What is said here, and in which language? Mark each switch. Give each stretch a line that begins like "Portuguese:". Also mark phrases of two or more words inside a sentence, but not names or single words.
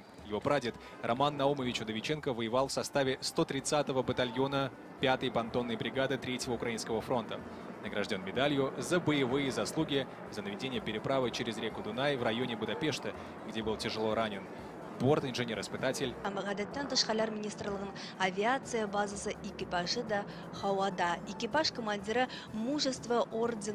Russian: Его прадед Роман Наумович Удовиченко воевал в составе 130-го батальона 5-й понтонной бригады 3-го Украинского фронта. Награжден медалью за боевые заслуги, за наведение переправы через реку Дунай в районе Будапешта, где был тяжело ранен. Борт инженер-испытатель.
Tatar: Гадәттән тыш хәлләр министрлыгының авиация базасы экипажы да һавада. Экипаж командиры
Russian: мужество ордена